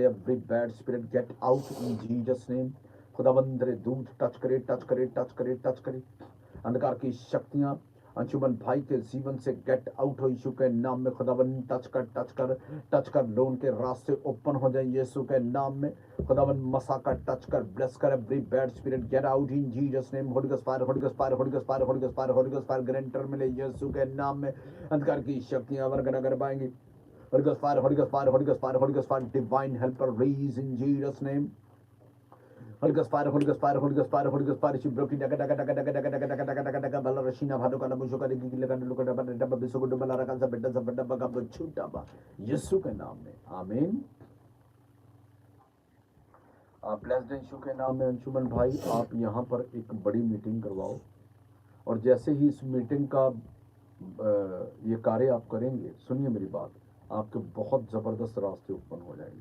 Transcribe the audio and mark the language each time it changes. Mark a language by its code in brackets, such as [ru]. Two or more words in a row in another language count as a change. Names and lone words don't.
[en] every bad spirit get out in Jesus name. [hi] खुदाबंद तेरे दूत टच करे टच करे टच करे टच करे। अंधकार की शक्तियां अंशुमन भाई के जीवन से [en] get out [hi] हो यीशु के नाम में। खुदावन टच कर टच कर टच कर। लोन के रास्ते ओपन हो जाए यीशु के नाम में। खुदावन मसा का टच कर ब्लेस कर। [en] every bad spirit get out in Jesus name. Holy Ghost fire Holy Ghost fire Holy Ghost fire Holy Ghost fire Holy Ghost fire. [hi] ग्रेंटर मिले यीशु के नाम में। अंधकार की शक्तियां वर्गना कर पाएंगी। [en] Holy Ghost fire Holy Ghost fire Holy Ghost fire Holy Ghost fire. divine helper raise in Jesus name. Holy Ghost fire, Holy Ghost fire, Holy Ghost fire, Holy Ghost fire. She broke it. Daga daga daga daga daga daga daga daga daga daga. Bala rashina bhalo kala musho kali gigi laga luka daba daba bisu gudu bala raka sa bedda sa bedda baga bchuta ba. [hi] यीशु के नाम में आमीन। आप ब्लेस्ड यीशु के नाम में। अंशुमन भाई आप यहाँ पर एक बड़ी मीटिंग करवाओ और जैसे ही इस मीटिंग का ये कार्य आप करेंगे, सुनिए मेरी बात, आपके बहुत जबरदस्त रास्ते ओपन हो जाएंगे।